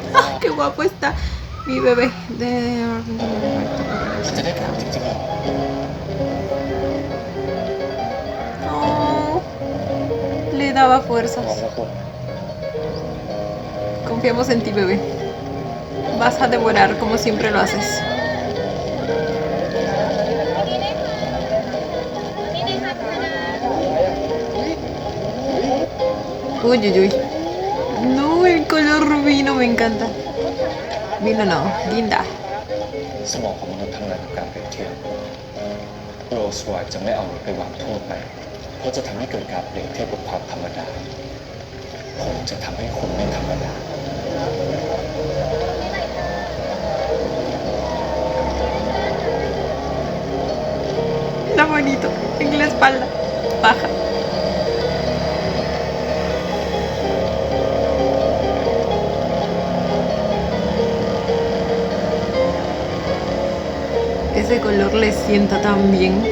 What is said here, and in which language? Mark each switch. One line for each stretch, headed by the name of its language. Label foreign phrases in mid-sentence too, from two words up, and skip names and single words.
Spanish: ¡Ah, qué guapo está mi bebé! De...
Thai: มันจะได้ผลจริงๆเหรอ
Spanish: Oh, le daba
Thai: พร้อม
Spanish: fuerzas.
Thai: นะคุณ
Spanish: Confiamos en ti, bebé. Vas a devorar como siempre lo haces. Uy, uy, uy. No, el color vino me encanta. Vino no, guinda.
Thai: สมองของมนุษย์ทำงานกับการเปรียบเทียบโรลส์รอยซ์จะไม่เอาไปวางทั่วไป เพราะจะทำให้เกิดการเปรียบเทียบกับความธรรมดา ผมจะทำให้คุณไม่ธรรมดา
Spanish: Está bonito. En la espalda. Baja. Ese color le sienta tan bien.